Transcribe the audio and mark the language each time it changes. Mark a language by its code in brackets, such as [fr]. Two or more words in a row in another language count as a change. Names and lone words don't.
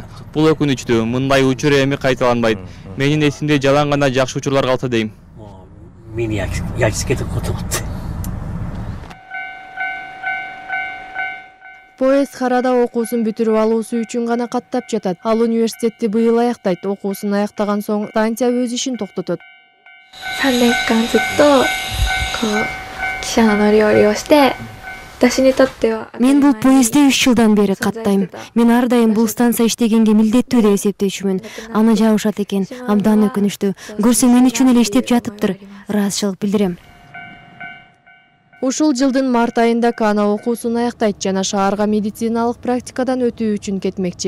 [ky] Бул өкүнүчтүү, мындай учур эми кайталанбайт. Менин эсимде жалаң гана жакшы учурлар калса дейм. Поезд Харада окуусун бүтүрүп алуусу үчүн гана каттап жатат. Ал университетти быйыл аяктайт. Окуусун аяктаган соң станция өз ишин токтотот. [ja] 3 年間ずっと汽車の乗り降りをして [ky] Мен бул поездде 3 жылдан бери каттайм. Мен ар дайым бул станция иштегенге милдеттүү деп эсептейчүмүн. Аны жабышат экен, абдан өкүнүчтүү. Көрсөм мен үчүн эле иштеп жатыптыр. Ыраазычылык билдирем. Ушул жылдын март айында Кана окуусун аяктайт жана шаарга медициналык практикадан өтүү үчүн кетмекчи.